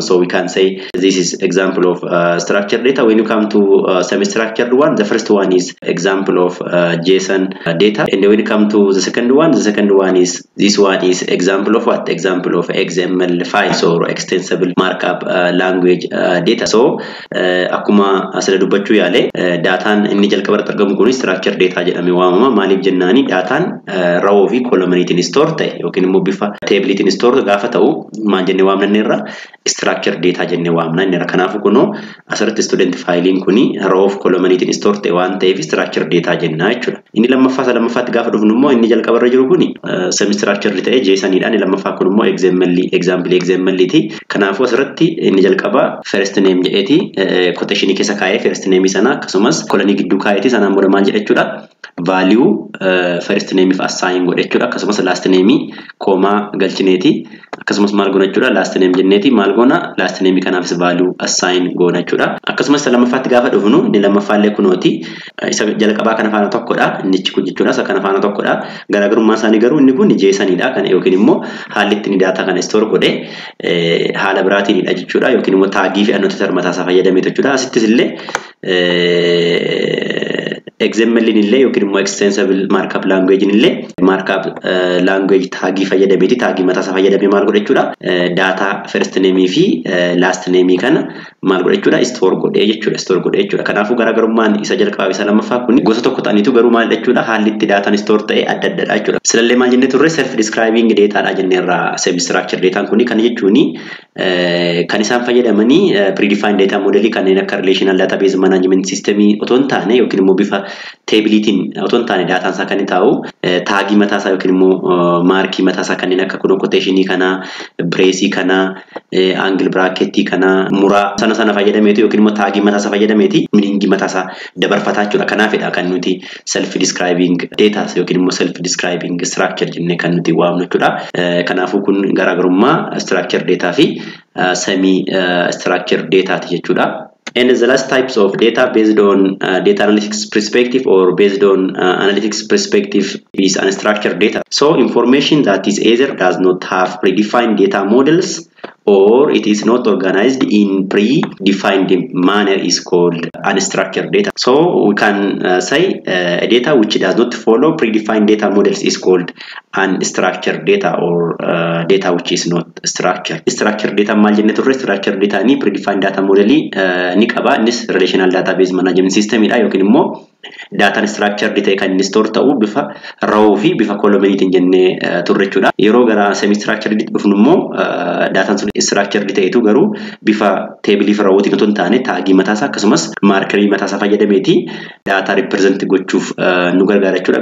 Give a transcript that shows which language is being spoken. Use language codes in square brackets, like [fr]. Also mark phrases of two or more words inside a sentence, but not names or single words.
[en] So we can say this is example of structured data. When you come to semi-structured one, the first one is example of JSON data, and when you come to the second one is this one is example of what? Example of XML files or extensible markup language data. [om] So akkuma asirra dubbachuu yaale daataan inni jalqabarratti argamu kun [en] structured data [om] jedhamee waamama. Maaliif jennaani daataan row fi columnitiin store ta'e yookiin immoo bifa tableetiin store gaafa ta'u maal jennee waamna irra [en] structured data [om] jennee waamna irra. Kanaafu kunoo asirratti student filein kuni row of columnitiin store ta'e waan ta'eef [en] structured data [om] jenna jechuudha. Inni lammaffaatti gaafa dhufnu immoo inni jalqabarra jiru kuni [en] semi structured [om] ta'e JSON dhaan, inni lammaffaa kun immoo XML ti. Kanaafu asirratti inni jalqaba [en] first name [om] jedheeti quotation keessa kaa'ee [en] first name [om] sana akkasumas colon gidduu kaa'eeti sanaan booda maal jedha jechuudha, [en] value first name [om] if assign godhe jechuudha. Akkasumas [en] last name [om] comma galchineeti, akkasumas maal goona jechuudha, [en] last name [om] jenneeti maal goona [en] last name [om] kanaafis [en] value assign [om] goona jechuudha. Akkasumas lammaffaatti gaafa dhufnu inni lammaffaallee kunooti isa jalqabaa kana faana tokkodha, inni kun jechuudha isa kana faana tokkodha. Garaagarummaa isaanii garuu inni kun JSON dha kan yookiin immoo haalli ittiin data kana store godhe haala biraatiinidha jechuudha, yookiin immoo taagii fi annotator mataa isaa fayyadamee jechuudha. Asittis illee XML illee yookiin immoo [en] extensible markup language [om] illee [en] markup language [om] taagii fayyadameeti, taagii mataa isaa fayyadamee maal godhe jechuudha, [en] data first name [om] fi [en] last name [om] kana maal godhe jechuudha, store godhe jechuudha. Kanaafuu garaagarummaan isa jalqabaa isa lammaffaa kun gosa tokko ta'aniitu garuu maal jechuudha, haalli itti dataan store ta'e adda addadha jechuudha. Silallee maal jennee turre [en] self describing data [om] dha jennee irraa [en] semi structured data [om] kun kan jechuuni kan isaan fayyadamanii [en] predefined data model [om] kanneen akka [en] relational database management system [om] otoo hin taane yookiin immoo bifa tableetiin otoo hin taane daataan isaa kan ta'u taagii mataasaa yookiin immoo maarkii mataasaa kanneen akka quotation kana, brace kana, [en] angle bracket [om] kana, muraa sana fayyadameetu yookiin immoo taagii mataasaa fayyadameeti meaning mataasaa dabarfataa jechuudha. Kanaafidha kan nuti [en] self describing data [om] yookiin immoo [en] self describing structure [om] jennee kan nuti waamnu jechuudha. Kanaafuu kun garaagarummaa [en] structure data [om] fi [en] semi structure data [om] jechuudha. [en] And the last types of data based on data analytics perspective or based on analytics perspective is unstructured data. So information that is either does not have predefined data models or it is not organized in predefined manner is called unstructured data. So we can say a data which does not follow predefined data models is called unstructured data or data which is not structured. Structured data [om] maal jenne turre [en] structured data [om] ni [en] predefined data model [om] ni qaba innis [en] relational database management system [om] dha yookiin immoo [en] data structured data [om] kan inni store ta'u bifa raw fi bifa column jenne turre jechuudha. Yeroo gara [en] semi structured data [om] dhufnu immoo [en] data structured data [om] itu garuu bifa table fi rawootiin otoo hin taane taagii mataasaa akkasumas markerii mataasaa fayyadameeti [en] data represent [om] gochuuf nu gargaara jechuudha.